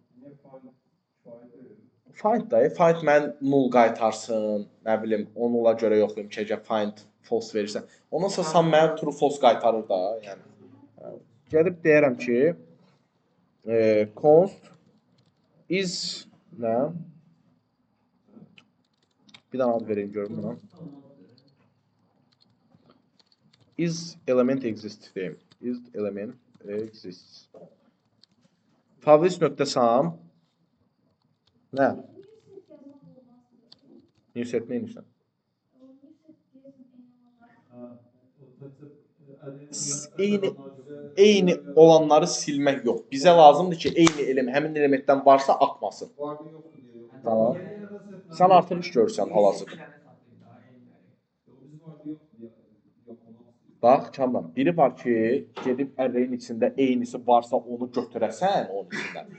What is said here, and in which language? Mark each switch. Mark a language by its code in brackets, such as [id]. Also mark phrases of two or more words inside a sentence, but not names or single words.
[az] Find da, find mən null qaytarsın, nə bilim, onunla görə yoxlayım ki, əgər find false verirsə. Ondan sonra sum mənə [en] true false [az] qaytarır da, yəni. Gedib deyərəm ki, [en] const is [az] nə? Bir dənə ad vereyim görüm buna. [en] Is element exists deyim. Is element exists. Favlist.sum [az] nə? [en] New set [az] neymişsən? Eyni olanları silmək yox. Bizə lazımdır ki, eyni element, həmin elementdən varsa atmasın. Tamam. Sən artıq iş görürsən hal-hazırda. Bax, Kamran, biri var ki, gedib ərrəyin içində eynisi varsa onu götürəsən onun içindən.